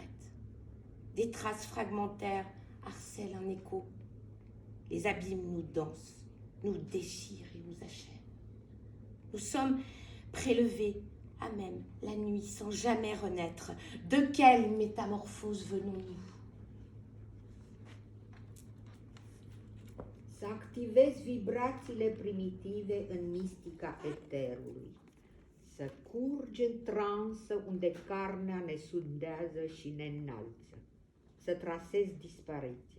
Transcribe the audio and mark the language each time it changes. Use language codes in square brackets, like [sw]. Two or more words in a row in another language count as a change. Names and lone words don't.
[fr] Des traces fragmentaires harcèlent un écho. Les abîmes nous dansent, nous déchirent et nous achèvent. Nous sommes prélevés à même la nuit sans jamais renaître. De quelle métamorphose venons-nous? [ro] Să activezi vibrațiile primitive în mistica eterului. Să curgi în transă unde carnea ne sundează și ne înalță. Să trasezi dispariția.